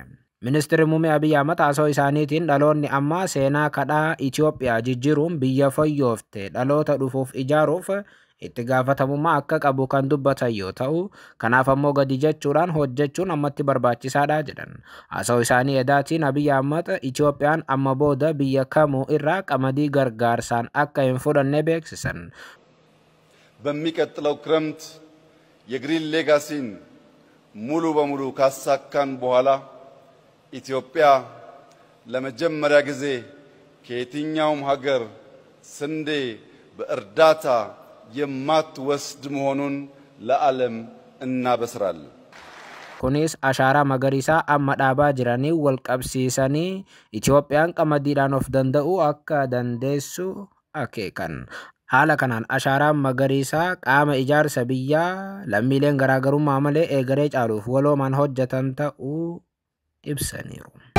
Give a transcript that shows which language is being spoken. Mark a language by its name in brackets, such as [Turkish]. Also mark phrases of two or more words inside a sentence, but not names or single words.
[Oromo] Ministeerri muummee Abiy Ahmed haasa'oo isaaniitiin dhaloonni ammaa seenaa kadhaa Itoophiyaa jijjiiruun biyya fayyoofte dhaloota dhufuuf ijaaruuf itti gaafatamummaa akka qabu kan dubbatan yoo ta'u kanaaf ammoo gadi jechuudhaan hojjechuun ammatti barbaachisaadha jedhan. Haasa'oo isaanii edaatiin Abiy Ahmed Itoophiyaan amma booda biyya kamuu irraa qamadii gargaarsaan akka hin fudhanne beeksisan. [Amharic] በሚቀጥለው ክረምት የግሪን ሌጋሲን ሙሉ በሙሉ ካሳካን በኋላ ኢትዮጵያ ለመጀመሪያ ጊዜ ከየትኛውም ሀገር ስንዴ በእርዳታ የማትወስድ መሆኑን ለዓለም እናበስራለን። [Oromo] Kunis ashaaraa magariisaa amma dhaabaa jiranii wal qabsiisanii Itoophiyaan qamadiidhaan of danda'uu akka dandeessu akeekan. Haala kanaan ashaaraan magariisaa qaama ijaarsa biyyaa lammiileen garaagarummaa malee eegaree caaluuf waloomaan hojjetan ta'uu ibsaniiru.